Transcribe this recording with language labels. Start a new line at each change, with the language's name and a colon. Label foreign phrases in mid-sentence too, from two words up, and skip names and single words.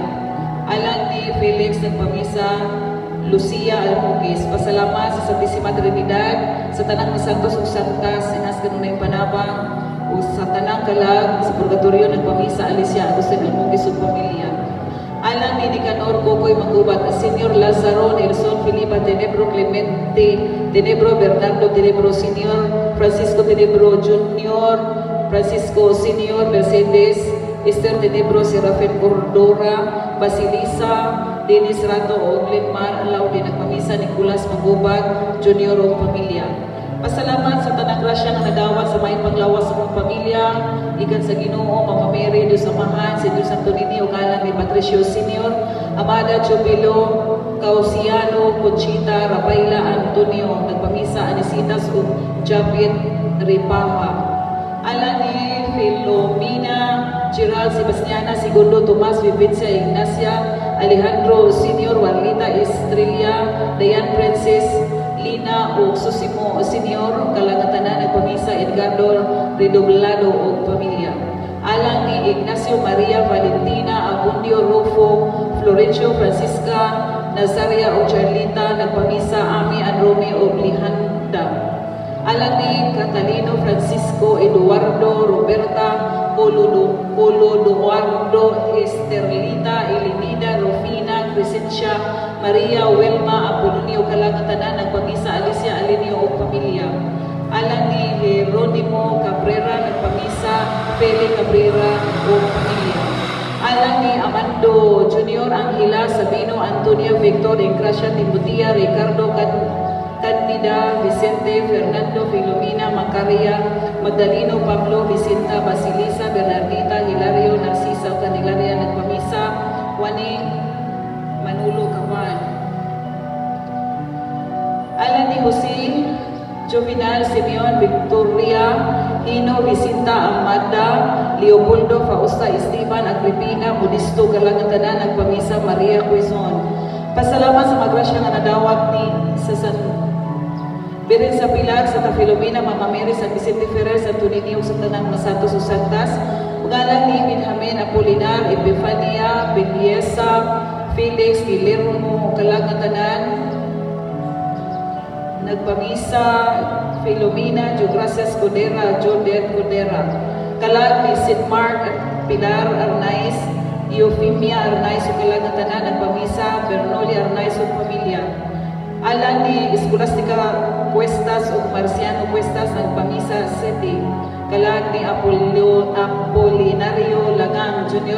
Cebuano: Alang ni Felix, nagpamisa Lucia Almugis. Pasalamat sa Santisima Trinidad, sa tanang ni Santos o Santas, sinas kanunay panabang, o sa tanang kalag, sa purgatorio, nagpamisa Alicia Agustin Almugis o pamilya. Alang ni Nicanor Cocoy Magubat, Senior Lazaro, Nelson Filipa Tenebro, Clemente Tenebro, Bernardo Tenebro Senior, Francisco Tenebro Junior, Francisco Senior, Mercedes, Esther Tenebro, Serafin Cordora, Basilisa, Dennis Rato o Glenmar, alaw din nagpamisa Nicolas Magubat Junior o pamilya. Pasalamat sa tanang grasya na nadawat sa may panglawas sa mga pamilya, ikan sa Ginoo, Mama Mary, Diyos Amahan, si Diyos Santo Niño, kalang ni Patricio Senior, Amada Jubilo, Causiano, Conchita, Rafaela, Antonio, nagpamisa Anisitas o Japit Ripaha. Alang ni Filomena, Gerald Sebastiana, Segundo, Tomas, Vivencia, Ignacia, Alejandro Senior, Juanita Estrella, Dayan Princess, Lina o Susimo Senior, kalangatanan nagpamisa Edgardo Redoblado o pamilya. Alang ni Ignacio Maria Valentina Abundio Rufo, Florencio Francisca Nazaria o Charlita, nagpamisa Ami Anrome o Blihanda. Alang ni Catalino Francisco Eduardo Roberta Polo Eduardo Esterlita Elenida Rufina Crescencia Maria Welma Apolonio, kalangatanan nagpamisa Alicia Alenio o pamilya. Alang ni Jeronimo Cabrera, nagpamisa Feli Cabrera o pamilya. Alang ni Amando Junior, Angela Sabino, Antonia Victor, Engracia Timutia, Ricardo Candida, Vicente Fernando, Filomena Macaria, Magdaleno Pablo, Vicenta Basilisa, Bernardita Hilario, Narcisa Candelaria, nagpamisa Juaning Manolo Kawan. Alang ni Jose Jovinal Simeon Victoria Hino Vicenta Amada Leopoldo Fausta Esteban Agripina Modisto, kalangatanan nagpamisa Maria Quezon. Pasalamat sa magrasya nga nadawat ni sa San Birin sa Pilar, Santa Filomena, Mama Mary, San Vicente Ferrer, Santo Niño, sa tanang Masantos o Santas, ugalan ni Benjamin Apolinar, Epifania, Beliesa, Felix, Guillermo, kalangatanan nagpamisa Filomena, Jogracias Codera, Jodet Codera. Kalag ni St. Mark at Pilar Arnaiz, Eufemia Arnaiz o kalangatanan nagpamisa Bernoli Arnaiz o pamilya. Alang ni Escolastica Cuestas o Marciano Cuestas nagpamisa City. Kalag ni Apolinario Lagang Jr.